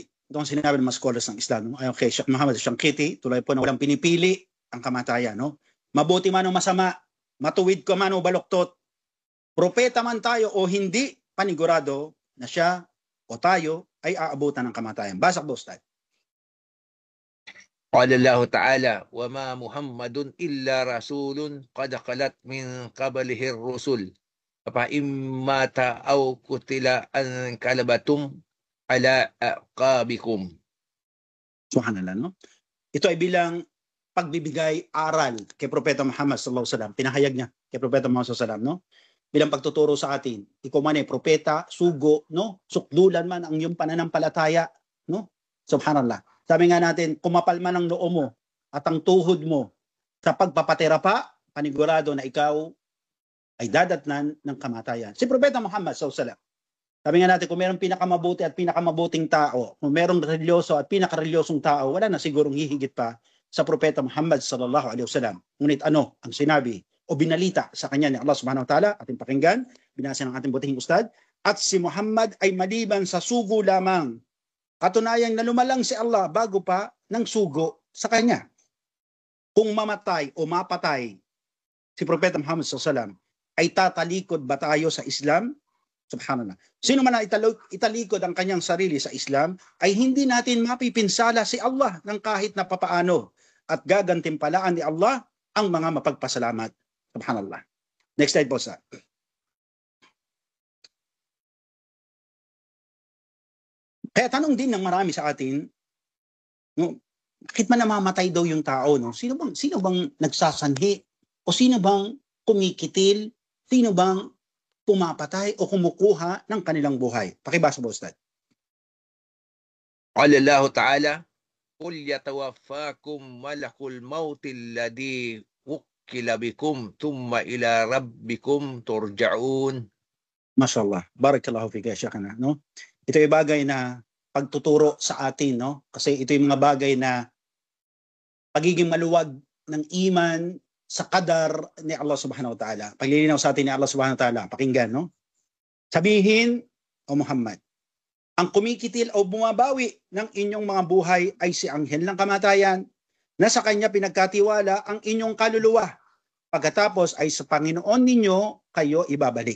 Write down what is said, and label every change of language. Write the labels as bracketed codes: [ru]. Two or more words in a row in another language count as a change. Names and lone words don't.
[tl] Ito ang sinabi ng mga scholars ng Islam. Ayon kay Sheikh Muhammad Shankiti, tunay po na walang pinipili ang kamatayan. No? Mabuti man o masama, matuwid ka man o baluktot, propeta man tayo o hindi, panigurado na siya o tayo ay aabutan ng kamatayan. Basak po, Stan. [ar] قال الله تعالى وما محمد إلا رسول قد خلت من قبله الرسل فإن مات أو قتل انقلبتم على أعقابكم. [tl] Subhanallah, no? Ito ay bilang pagbibigay aral kay Propeta Muhammad [ar] صلى الله عليه وسلم. [tl] Pinahayag niya kay Propeta Muhammad [ar] صلى الله عليه وسلم, [tl] no? Bilang pagtuturo sa atin. Ikaw man ay propeta, sugo, no? Sukdulan man ang iyong pananampalataya, no? Subhanallah. Sabi nga natin, kumapal man ang noo mo at ang tuhod mo sa pagpapatira pa, panigurado na ikaw ay dadatnan ng kamatayan. Si Propeta Muhammad [ar] صلى الله عليه وسلم. [tl] Sabi nga natin, kung mayroong pinakamabuti at pinakamabuting tao, kung mayroong religyoso at pinakarelyosong tao, wala na sigurong hihigit pa sa Propeta Muhammad [ar] صلى الله عليه وسلم. [tl] Ngunit ano ang sinabi o binalita sa kanya ni Allah [ar] سبحانه وتعالى, [tl] ating pakinggan, binasa ng ating butihing ustad, at si Muhammad ay maliban sa sugo lamang. Katunayang na lumalang si Allah bago pa ng sugo sa kanya. Kung mamatay o mapatay si Propeta Muhammad [ar] صلى الله عليه وسلم, [tl] ay tatalikod ba tayo sa Islam? Subhanallah. Sino man na italikod ang kanyang sarili sa Islam, ay hindi natin mapipinsala si Allah ng kahit na papaano. At gagantimpalaan ni Allah ang mga mapagpasalamat. Subhanallah. [en] Next slide [tl] po, sir. Kaya tanong din ng marami sa atin, no, bakit man namamatay daw yung tao? No? Sino bang nagsasanhi? O sino bang kumikitil? Sino bang pumapatay o kumukuha ng kanilang buhay? Pakibasa po, Ustad. [ar] قال الله تعالى قل يتوفاكم ملك الموت الذي وكل بكم ثم إلى ربكم ترجعون. ما شاء الله. بارك الله فيك، شيخنا, [tl] no? Ito ay bagay na pagtuturo sa atin, no? Kasi ito yung mga bagay na pagiging maluwag ng iman sa kadar ni Allah [ar] سبحانه وتعالى. [tl] Paglilinaw sa atin ni Allah [ar] سبحانه وتعالى. [tl] Pakinggan, no? Sabihin, O Muhammad, ang kumikitil o bumabawi ng inyong mga buhay ay si anghel ng kamatayan na sa kanya pinagkatiwala ang inyong kaluluwa. Pagkatapos ay sa Panginoon ninyo kayo ibabalik.